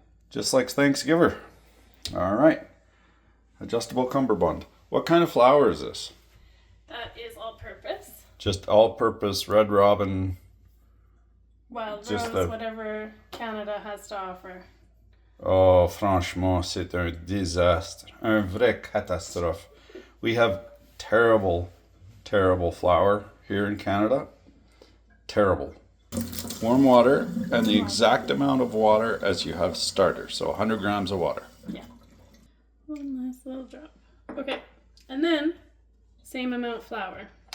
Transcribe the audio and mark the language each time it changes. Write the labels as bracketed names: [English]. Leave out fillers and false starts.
[English] Just like Thanksgiver. All right. Adjustable cummerbund. What kind of flour is this? That is all-purpose. Just all-purpose Red Robin. Wild Just Rose, whatever Canada has to offer. [French] Oh, franchement, c'est un désastre. Un vrai catastrophe. [English] We have terrible, terrible flour here in Canada. Terrible. Warm water and the exact amount of water as you have starter. So 100 grams of water. Yeah. One nice little drop. Okay. And then, same amount flour.